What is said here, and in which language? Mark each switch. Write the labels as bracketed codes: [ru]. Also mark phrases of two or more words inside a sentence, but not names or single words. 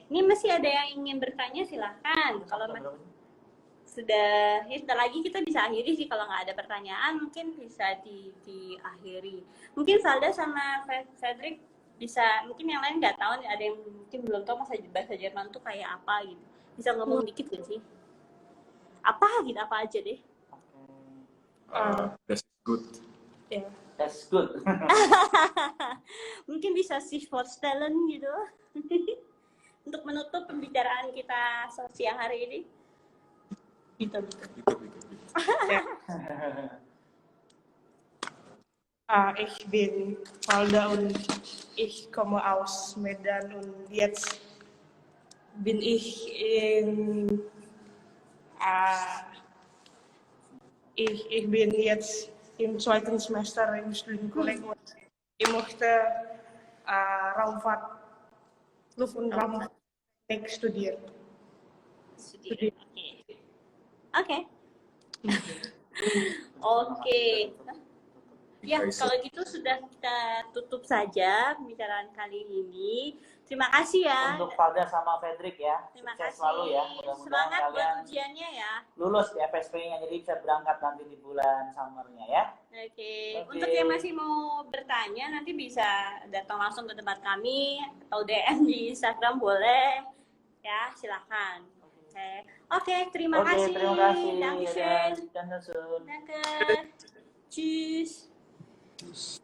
[id] Ini masih ada yang ingin bertanya silahkan. Kalau sudah lagi kita bisa akhiri sih, kalau nggak ada pertanyaan mungkin bisa diakhiri. Mungkin Valda sama Fredrik bisa, mungkin yang lain nggak tahu, ada yang mungkin belum tahu bahasa Jerman tuh kayak apa gitu. Bisa ngomong dikit nggak sih? Apa aja deh? [en] That's good. [id] Ya. [en] That's good. [id] Mungkin bisa sih talent gitu. Untuk menutup pembicaraan kita siang hari ini. Gitu. Gitu. [de] Ja. Ich bin Valda und ich komme aus Medan und jetzt bin ich ich bin jetzt im 2. Semester im Studienkolleg und ich möchte Raumfahrt, Luft- und Raumtechnik studieren. [id] Oke. Oke. Oke. Ya, kalau gitu sudah kita tutup saja pembicaraan kali ini. Terima kasih ya. Untuk Valda sama Fredrik ya. Terima Sukses kasih. selalu ya. Mudah-mudahan Semangat buat kalian ujiannya ya. lulus di FSP-nya, jadi bisa berangkat nanti di bulan summer-nya ya. Oke. Oke. Untuk yang masih mau bertanya nanti bisa datang langsung ke tempat kami atau DM di Instagram boleh. Ya, silakan. Oke, terima Oke, kasih. terima kasih. [de] Dankeschön. Danke. Danke. Tschüss.